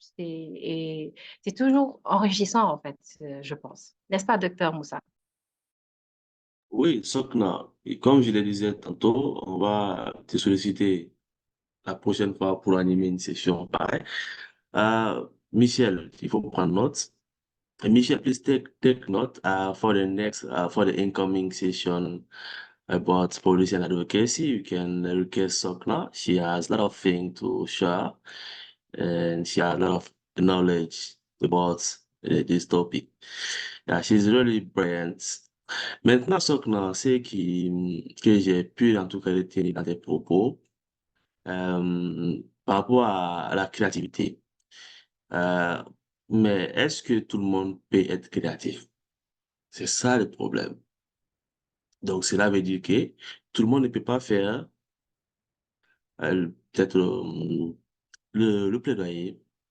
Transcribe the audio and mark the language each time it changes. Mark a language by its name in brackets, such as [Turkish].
[French] Et c'est toujours enrichissant, en fait, je pense. N'est-ce pas, docteur Moussa? Oui, Sokna, et comme je le disais tantôt, on va te solliciter la prochaine fois pour animer une session pareille. Michel, il faut prendre note. [English] Michel, please take note for the next for the incoming session about policy and advocacy. You can request Sokna. She has a lot of things to share, and she has a lot of knowledge about this topic. Yeah, she's really brilliant. [French] Maintenant, Sokna, que j'ai pu en tout cas retenir dans tes propos par rapport à la créativité. Euh, mais est-ce que tout le monde peut être créatif? C'est ça le problème. Donc, cela veut dire que tout le monde ne peut pas faire peut-être le plaidoyer.